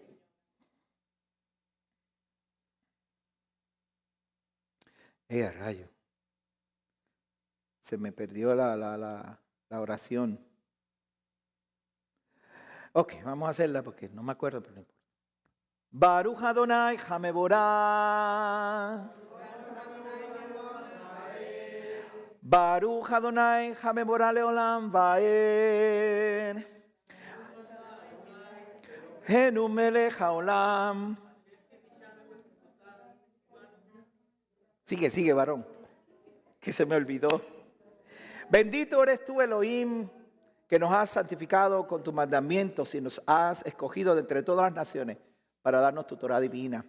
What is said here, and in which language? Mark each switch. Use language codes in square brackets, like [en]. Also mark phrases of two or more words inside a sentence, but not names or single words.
[es] Rayo. Se me perdió la oración. Ok, vamos a hacerla porque no me acuerdo, pero no importa. [he] ברוך אדוני המבורך. ברוך אדוני המבורך לעולם ועד. הנו מלך העולם. [es] Sigue, varón, que se me olvidó. Bendito eres tú, Elohim, que nos has santificado con tus mandamientos y nos has escogido de entre todas las naciones para darnos tu Torah divina.